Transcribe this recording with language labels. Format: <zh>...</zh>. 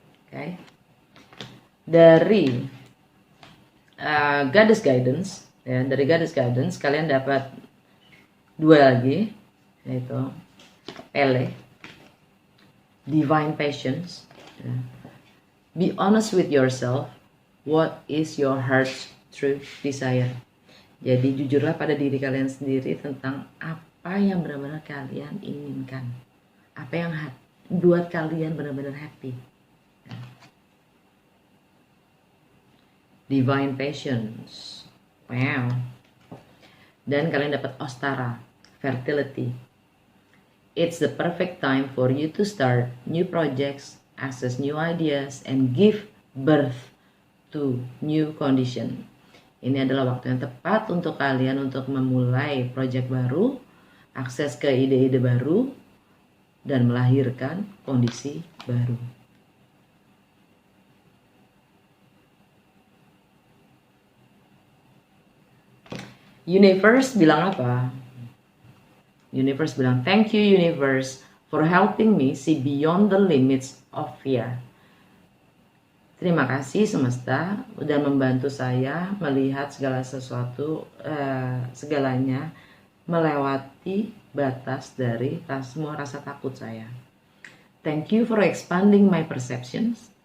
<id>Okay. Dari Goddess Guidance, ya, dari Goddess Guidance kalian dapat dua lagi, yaitu Pele, Divine Patience, ya.</id> <en>Be honest with yourself. What is your heart's true desire?</en> <id>Jadi jujurlah pada diri kalian sendiri tentang apa yang benar-benar kalian inginkan, apa yang buat kalian benar-benar happy. Divine Patience, wow. Dan kalian dapat Ostara, Fertility.</id> <en>It's the perfect time for you to start new projects, access new ideas, and give birth to new condition.</en> <id>Ini adalah waktu yang tepat untuk kalian untuk memulai project baru, akses ke ide-ide baru, dan melahirkan kondisi baru. Universe bilang apa? Universe bilang,</id> <en>thank you universe for helping me see beyond the limits of fear.</en> <id>Terima kasih semesta udah membantu saya melihat segala sesuatu, segalanya melewati batas dari semua rasa takut saya.</id> <en>Thank you for expanding my perceptions.</en>